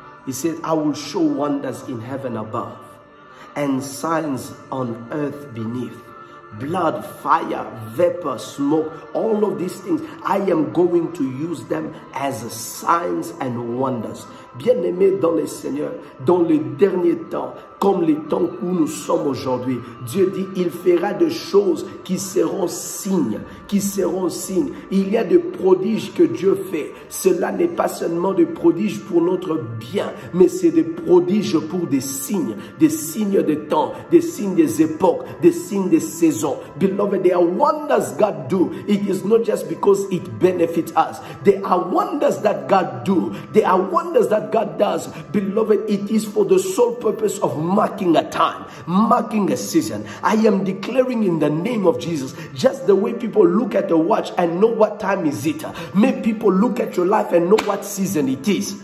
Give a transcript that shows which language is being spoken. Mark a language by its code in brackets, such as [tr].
[en] It says, I will show wonders in heaven above and signs on earth beneath. Blood, fire, vapor, smoke, all of these things, I am going to use them as signs and wonders. [fr] Bien-aimés dans le Seigneur, dans les derniers temps, comme les temps où nous sommes aujourd'hui, Dieu dit, il fera des choses qui seront signes, qui seront signes. Il y a des prodiges que Dieu fait. Cela n'est pas seulement des prodiges pour notre bien, mais c'est des prodiges pour des signes des temps, des signes des époques, des signes des saisons. [en] Beloved, there are wonders God do. It is not just because it benefits us. There are wonders that God do. There are wonders that God does. Beloved, it is for the sole purpose of marking a time, marking a season. I am declaring in the name of Jesus, just the way people look at a watch and know what time is it, may people look at your life and know what season it is.